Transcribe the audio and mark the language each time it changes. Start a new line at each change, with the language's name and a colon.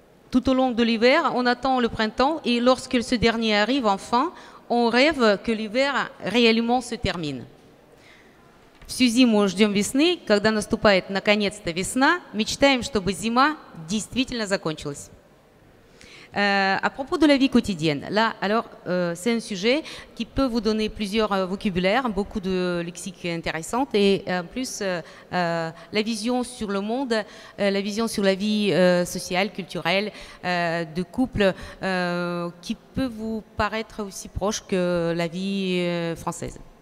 French: Tout au long de l'hiver, on attend le printemps et lorsque ce dernier arrive enfin, on rêve que l'hiver réellement se termine.
Russian: Всю зиму ждем весны, когда наступает наконец-то весна, мечтаем, чтобы зима действительно закончилась.
French: À propos de la vie quotidienne, là, alors, c'est un sujet qui peut vous donner plusieurs vocabulaires, beaucoup de lexiques intéressantes et en plus la vision sur le monde, la vision sur la vie sociale, culturelle, de couple qui peut vous paraître aussi proche que la vie française.